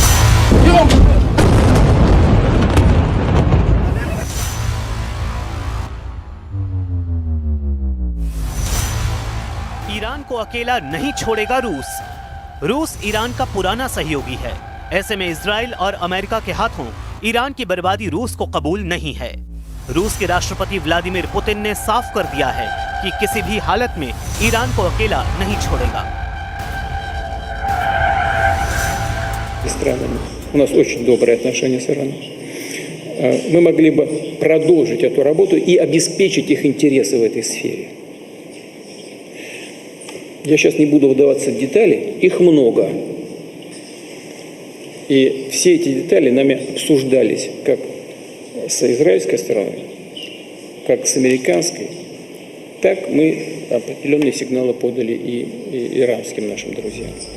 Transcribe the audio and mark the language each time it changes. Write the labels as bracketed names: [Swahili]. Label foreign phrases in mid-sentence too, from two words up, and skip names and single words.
[Hindi] ईरान को अकेला नहीं छोड़ेगा रूस। रूस ईरान का पुराना सहयोगी है। ऐसे में इजराइल और अमेरिका के हाथों ईरान की बर्बादी रूस को कबूल नहीं है। रूस के राष्ट्रपति व्लादिमीर पुतिन ने साफ कर दिया है कि किसी भी हालत में ईरान को अकेला नहीं छोड़ेगा। [Russian] У нас очень добрые отношения с Ираном. Мы могли бы продолжить эту работу и обеспечить их интересы в этой сфере. Я сейчас не буду вдаваться в детали, их много. И все эти детали нами обсуждались как с израильской стороной, как с американской, так мы определенные сигналы подали и иранским нашим друзьям.